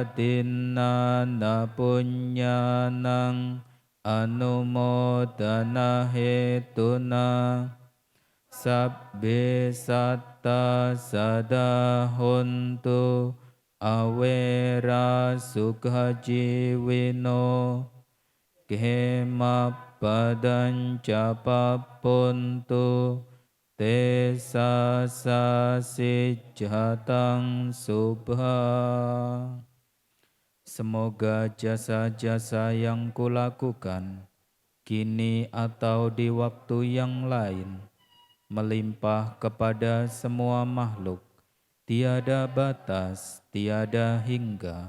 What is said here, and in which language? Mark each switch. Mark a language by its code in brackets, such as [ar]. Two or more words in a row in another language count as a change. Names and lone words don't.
[pi] dinana punyanang anumodana hetuna sabbe satta sadahuntu awera sukha jiwino kema padanca papuntu te sasijatang subha. [id] Semoga jasa-jasa yang kulakukan kini atau di waktu yang lain melimpah kepada semua makhluk, tiada batas, tiada hingga,